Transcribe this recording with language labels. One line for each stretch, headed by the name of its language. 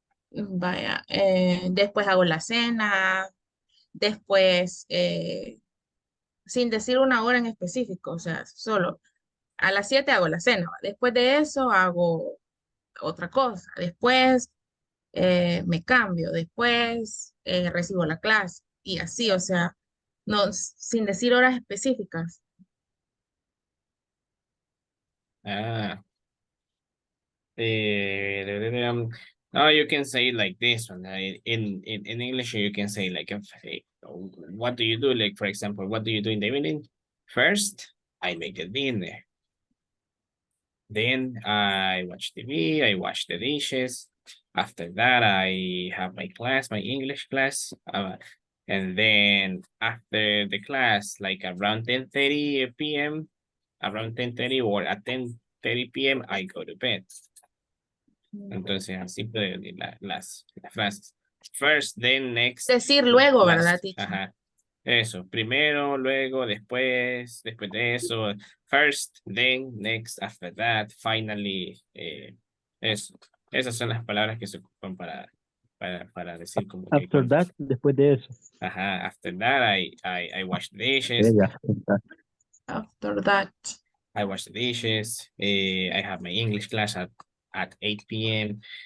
Spanish: Vaya, después hago la cena, después, sin decir una hora en específico, o sea, solo a las 7 hago la cena, ¿va? Después de eso hago otra cosa, después me cambio, después recibo la clase y así, o sea, no, sin decir horas específicas.
English: Ah, no, you can say it like this one. In English, you can say like, what do you do? Like, for example, what do you do in the evening? First, I make the dinner. Then I watch TV, I wash the dishes. After that, I have my class, my English class. And then after the class, like around 10:30 p.m., around 10:30 or at 10:30 p.m., I go to bed.
Spanish: Entonces, así puede venir las frases.
English: First, then, next,
Spanish: Decir luego, ¿verdad,
English: last. teacher?
Spanish: Ajá. Eso, primero, luego, después de eso,
English: first, then, next, after that, finally,
Spanish: eso. Esas son las palabras que se ocupan para decir como que,
English: After that,
Spanish: después de eso.
English: ajá, after that, I wash the dishes,
Spanish: Ella.
English: After that. I wash the dishes, I have my English class at 8 p.m.